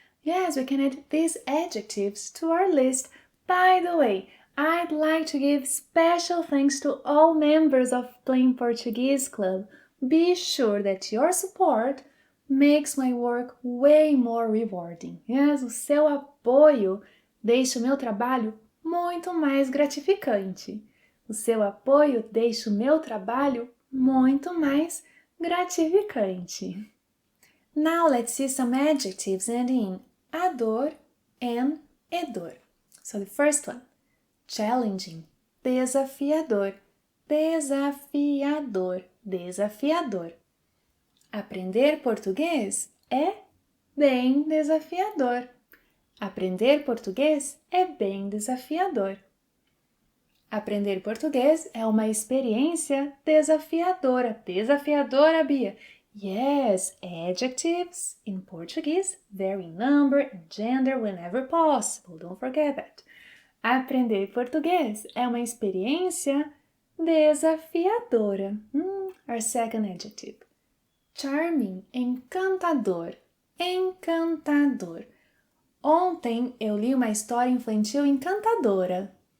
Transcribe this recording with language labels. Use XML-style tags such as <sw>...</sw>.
<en>Yes, we can add these adjectives to our list. By the way, I'd like to give special thanks to all members of Plain Portuguese Club. Be sure that your support makes my work way more rewarding.</en> <pt>Yes, o seu apoio deixa o meu trabalho muito mais gratificante. O seu apoio deixa o meu trabalho muito mais gratificante.</pt> <en>Now let's see some adjectives ending in ador and edor. So the first one, challenging, desafiador, desafiador, desafiador.</en> <pt>Aprender português é bem desafiador. Aprender português é bem desafiador. Aprender português é uma experiência desafiadora. Desafiadora, Bia.</pt> <en>Yes, adjectives in Portuguese vary in number and gender whenever possible. Don't forget that.</en> <pt>Aprender português é uma experiência desafiadora.</pt> <en>Our second adjective. Charming, encantador, encantador.</en> <pt>Ontem eu li uma história infantil encantadora.</pt>